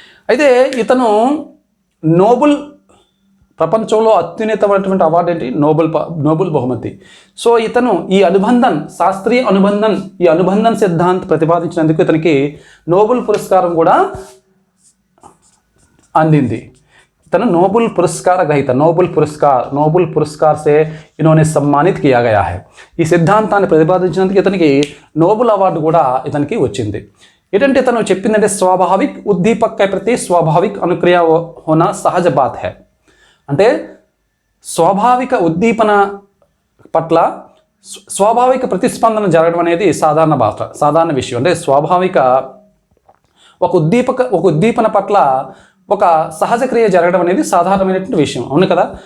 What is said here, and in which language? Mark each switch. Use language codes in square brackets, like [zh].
[te] అయితే ఇతను నోబెల్, ప్రపంచంలో అత్యున్నతమైనటువంటి అవార్డు ఏంటి? నోబెల్ బహుమతి. సో ఇతను ఈ శాస్త్రీయ అనుబంధన్ సిద్ధాంత్ ప్రతిపాదించినందుకు ఇతనికి నోబెల్ పురస్కారం కూడా అందింది. [hi] इतना नोबेल पुरस्कार ग्रहीता नोबेल पुरस्कार से इन्होंने सम्मानित किया गया है। [te] ఈ సిద్ధాంతాన్ని ప్రతిపాదించినందుకు ఇతనికి నోబెల్ అవార్డు కూడా ఇతనికి వచ్చింది। ఏంటంటే ఇతను చెప్పిందంటే స్వాభావిక్ ఉద్దీపక [hi] के प्रति स्वाभाविक अनुक्रिया होना सहज बात है। [te] అంటే స్వాభావిక ఉద్దీపన పట్ల స్వాభావిక ప్రతిస్పందన జరగడం అనేది సాధారణ విషయం। అంటే స్వాభావిక ఒక ఉద్దీపన పట్ల ఒక సహజ క్రియ జరగడం అనేది సాధారణమైనటువంటి విషయం, అవును కదా।